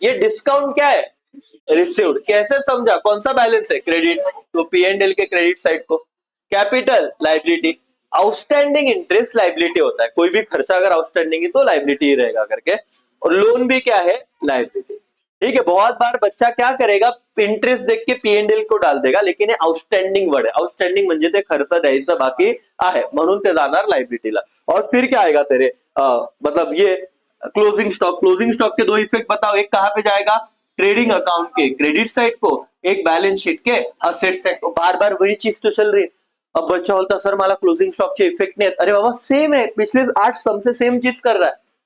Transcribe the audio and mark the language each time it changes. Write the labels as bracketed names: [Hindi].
[Hindi] ये डिस्काउंट क्या है, रिसीव्ड। कैसे समझा, कौन सा बैलेंस है, क्रेडिट, तो पी एंड एल के क्रेडिट साइड को। Capital liability, outstanding interest liability होता है, कोई भी खर्चा अगर आउटस्टैंडिंग है तो लाइबिलिटी ही रहेगा करके। और लोन भी क्या है, लाइबिलिटी। ठीक है, बहुत बार बच्चा क्या करेगा, इंटरेस्ट देख के पी एंड एल को डाल देगा, लेकिन [Marathi] हे आउटस्टँडिंग वर्ड आहे, आउटस्टँडिंग म्हणजे ते खर्च द्यायचं बाकी आहे म्हणून ते जाणार लायबिलिटीला। [Hindi] और फिर क्या आएगा तेरे मतलब ये क्लोजिंग स्टॉक, क्लोजिंग स्टॉक के दो इफेक्ट बताओ, एक कहां पे जाएगा, ट्रेडिंग अकाउंट के क्रेडिट साइड को, एक बैलेंस शीट के असेट साइड को। बार बार वही चीज तो चल रही है। अब बच्चा बोलता सर मला क्लोजिंग स्टॉक के इफेक्ट नहीं है, अरे बाबा सेम है, पिछले 8 सम से सेम चीज कर रहा है।